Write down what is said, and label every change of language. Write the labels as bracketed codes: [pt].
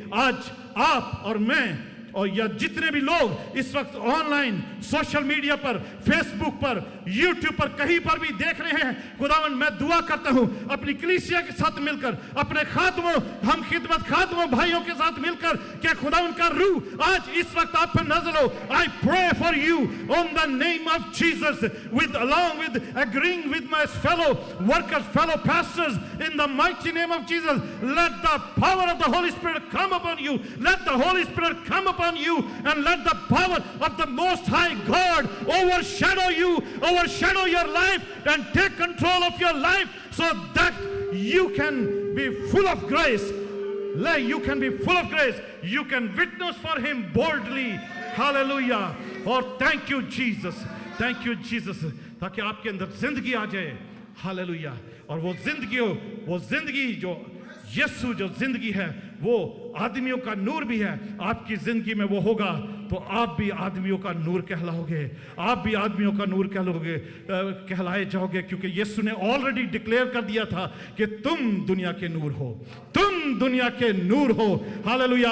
[hi] आज आप और मैं और या जितने भी लोग इस वक्त ऑनलाइन सोशल मीडिया पर, फेसबुक पर, यूट्यूब पर कहीं पर भी देख रहे हैं, खुदावन मैं दुआ करता हूं अपनी कलीसिया के साथ मिलकर, अपने खादमों, हम खिदमत खादमों भाइयों के साथ मिलकर, कि खुदावन का रूह आज इस वक्त आप पर नाज़िल हो। [en] I pray for you on the name of Jesus with along with agreeing with my fellow workers, fellow pastors, in the mighty name of Jesus. Let the power of the Holy Spirit come upon you. Let the Holy Spirit come upon you, and let the power of the Most High God overshadow you, overshadow your life, and take control of your life, so that you can be full of grace. You can be full of grace. You can witness for Him boldly. Hallelujah. [hi] और [en] thank you Jesus, thank you Jesus, [hi] ताकि आपके अंदर जिंदगी आ जाए। Hallelujah. और वो जिंदगी जो यीशु जो जिंदगी है वो आदमियों का नूर भी है। आपकी जिंदगी में वो होगा तो आप भी आदमियों का नूर कहलाओगे, आप भी आदमियों का नूर कहलाए जाओगे, क्योंकि यीशु ने ऑलरेडी डिक्लेयर कर दिया था कि तुम दुनिया के नूर हो, तुम दुनिया के नूर हो। हालेलुया।